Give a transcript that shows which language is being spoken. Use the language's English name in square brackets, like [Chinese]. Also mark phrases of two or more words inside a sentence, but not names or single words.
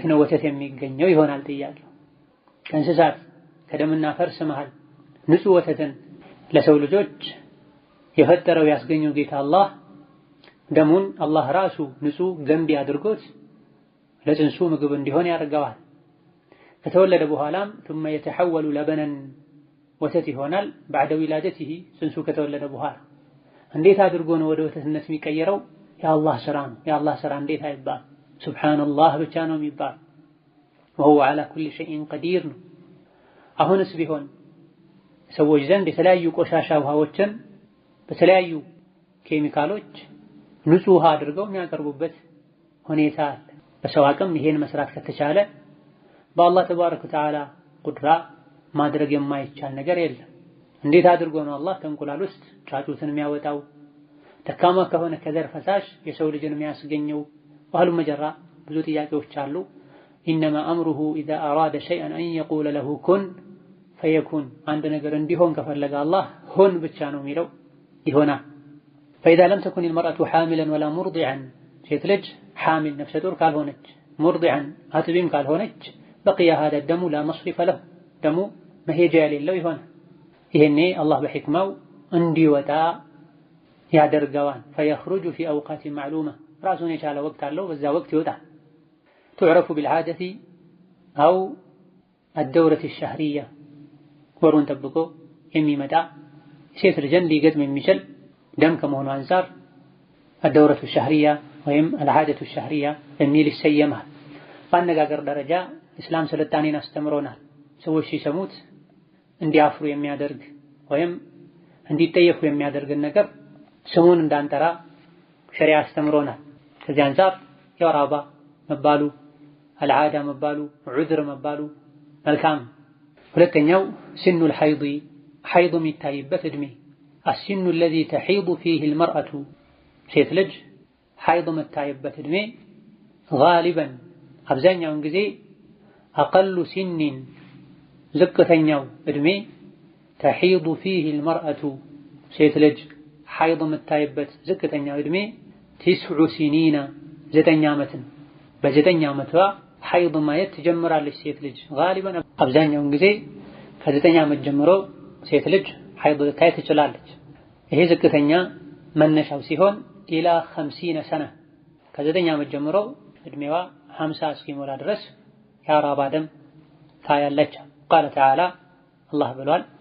[Amharic] ነው ወተት የሚገኘው ይሆናል ጥያቄው። ከእንስሳት ከደምና ፈርስ መሃል ንጹህ ወተትን ለሰው ልጆች የፈጠረው ያስገኘው ጌታ አላህ ደሙን አላህ ራሱ ንጹህ ገንቢ አድርጎት ለጽንሱ ምግብ እንዲሆን ያደርገዋል። ከተወለደ በኋላም [Arabic] ثم يتحول لبنا [Amharic] ወተት ይሆናል [Arabic] بعد ولادته [Amharic] ጽንሱ ከተወለደ በኋላ። እንዴት አድርጎ ነው ወደ ወተትነት የሚቀየረው? የአላህ ስራ ነው። የአላህ ስራ እንዴት አይባል፣ ሱብሃንአላህ ብቻ ነው የሚባል። [Arabic] وهو على كل شيء قدير [Amharic] ነው። አሁንስ ቢሆን ሰዎች ዘንድ የተለያዩ ቆሻሻ ውሃዎችን በተለያዩ ኬሚካሎች ንጹህ ውሃ አድርገው የሚያቀርቡበት ሁኔታ አለ። በሰው አቅም ይሄን መስራት ከተቻለ በአላህ [Arabic] تبارك وتعالى [Amharic] ቁድራ ማድረግ የማይቻል ነገር የለም። እንዴት አድርጎ ነው አላህ ከእንቁላል ውስጥ ጫጩትን የሚያወጣው? ደካማ ከሆነ ከዘር ፈሳሽ የሰው ልጅን የሚያስገኘው? ባህሉ መጀራ ብዙ ጥያቄዎች አሉ። [Arabic] إنما أمره إذا أراد شيئا أن يقول له كن فيكون። [Amharic] አንድ ነገር እንዲሆን ከፈለገ አላህ ሁን ብቻ ነው የሚለው፣ ይሆናል። [Arabic] فإذا لم تكن المرأة حاملا ولا مرضعا [Amharic] ሴት ልጅ حامل ነፍሰ ጡር ካልሆነች مرضعا አጥቢም ካልሆነች [Arabic] بقي هذا الدم لا مصرف له [Amharic] ደሙ መሄጃ የሌለው ይሆናል። ይሄኔ አላህ በሕክማው እንዲወጣ ያደርገዋል። [Arabic] فيخرج في أوقات معلومة [Amharic] ራሱን የቻለ ወቅት አለው፣ በዛ ወቅት ይወጣል። [Arabic] تعرف بالعادة أو الدورة الشهرية [Amharic] ወሩን ጠብቆ የሚመጣ ሴት ልጅን ሊገጥም የሚችል ደም ከመሆኑ አንፃር [Arabic] الدورة الشهرية [Amharic] ወይም [Arabic] العادة الشهرية [Amharic] በሚል ይሰየማል። በአነጋገር ደረጃ እስላም ስልጣኔን አስተምሮናል። ሰዎች ሲሰሙት እንዲያፍሩ የሚያደርግ ወይም እንዲጠየፉ የሚያደርግን ነገር ስሙን እንዳንጠራ ሸሪዓ አስተምሮናል። ከዚህ አንፃር የወር አበባ መባሉ፣ አልዓዳ መባሉ፣ ዑድር መባሉ መልካም። ሁለተኛው [Arabic] سن الحيض [Amharic] ሐይድ የሚታይበት እድሜ [Arabic] السن الذي تحيض فيه المرأة [Amharic] ሴት ልጅ ሐይድ የምታይበት እድሜ غالبا አብዛኛውን ጊዜ [Arabic] أقل سن [Amharic] ዝቅተኛው እድሜ [Arabic] تحيض فيه المرأة [Amharic] ሴት ልጅ ሐይድ የምታይበት ዝቅተኛው እድሜ 9 ሲኒና 9 ዓመት ነው። በ9 ዓመቷ ሐይድ ማየት ትጀምራለች ሴት ልጅ። ጋሊበን አብዛኛውን ጊዜ ከ9 ዓመት ጀምሮ ሴት ልጅ ሐይድ ልታይ ትችላለች። ይሄ ዝቅተኛ መነሻው ሲሆን ኢላ 50 ሰነ ከ9 ዓመት ጀምሮ እድሜዋ 50 እስኪሞላ ድረስ የአራባ ደም ታያለች። [Arabic] قال تعالى [Amharic] አላህ ብሏል